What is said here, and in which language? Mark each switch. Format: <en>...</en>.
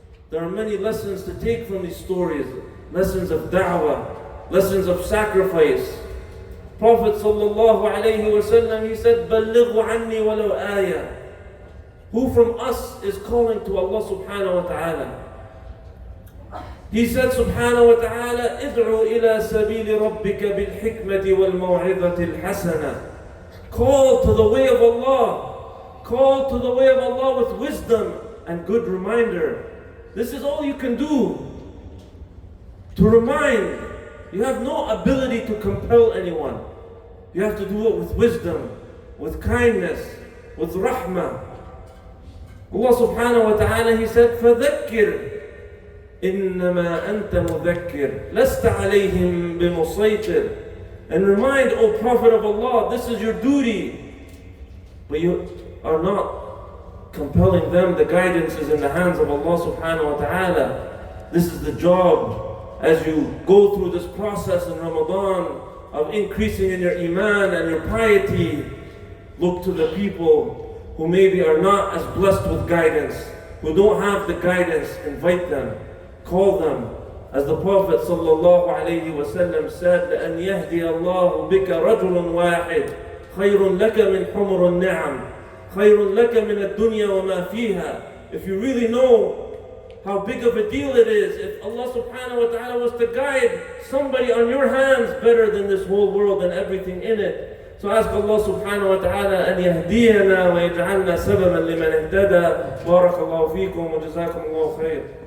<en>There are many lessons to take from these stories. Lessons of da'wah, lessons of sacrifice.</en> <ar>Prophet sallallahu alayhi wa sallam,</ar> <en>he said,</en> <ar>بَلِّغُوا عَنِّي وَلَوْ آيَةً.</ar> <en>Who from us is calling to Allah subhanahu wa ta'ala? He said</en> <ar>subhanahu wa ta'ala, ادعوا إلى سبيل ربك بالحكمة والموعظة الحسنة.</ar> <en>Call to the way of Allah. Call to the way of Allah with wisdom and good reminder. This is all you can do. To remind. You have no ability to compel anyone. You have to do it with wisdom, with kindness, with rahmah.</en> <ar>Allah subhanahu wa ta'ala,</ar> <en>He said,</en> <ar>فَذَكِّرْ إِنَّمَا أَنْتَ مُذَكِّرْ لَسْتَ عَلَيْهِمْ بِمُصَيْطِرْ.</ar> <en>And remind, O Prophet of Allah, this is your duty. But you are not compelling them. The guidance is in the hands of Allah subhanahu wa ta'ala. This is the job. As you go through this process in Ramadan of increasing in your iman and your piety, look to the people who maybe are not as blessed with guidance, who don't have the guidance, invite them, call them. As the Prophet ﷺ said,</en> <ar>لأن يهدي الله بك رجل واحد خير لك من حمر النعم خير لك من الدنيا وما فيها.</ar> <en>If you really know how big of a deal it is, if Allah subhanahu wa ta'ala was to guide somebody on your hands, better than this whole world and everything in it. So ask</en> <ar>Allah subhanahu wa ta'ala أن يهدينا ويجعلنا سببا لمن اهتدى. بارك الله فيكم وجزاكم الله خير.</ar>